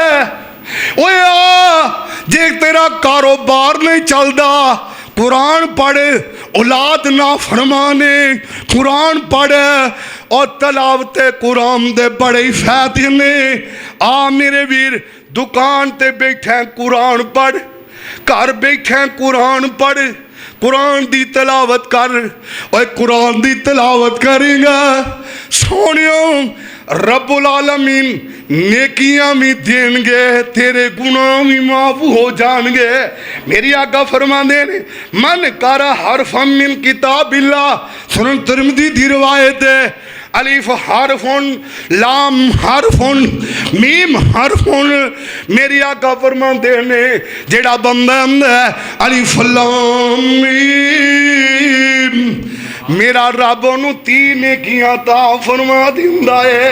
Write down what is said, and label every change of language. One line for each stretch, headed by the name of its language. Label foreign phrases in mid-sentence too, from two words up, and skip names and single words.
Punjabi: اوئے آ، جے تیرا کاروبار نہیں چلتا قرآن پڑھ، اولاد نہ فرمانے قرآن پڑھ، اور تلاوت قرآن دے بڑے ہی فائدے نے. آ میرے ویر، دکان تے بیٹھے قرآن پڑھ، گھر بیٹھے قرآن پڑھ، قرآن دی تلاوت کر. اور قرآن دی تلاوت کرے گا سوہنیو رب العالمین نیکیاں بھی دیں گے، تیرے گناہ بھی معاف ہو جائیں گے. میری آقا فرماتے نے
Arabic: من قرأ حرفا من كتاب الله,
Punjabi: سنن ترمذی دی روایت ہے.
Arabic: ألف حرف، لام حرف، ميم حرف.
Punjabi: میری آقا فرماتے نے جیڑا بندہ الف لام میم، میرا رب اونوں 3 نیکیاں عطا فرما دیندا ہے.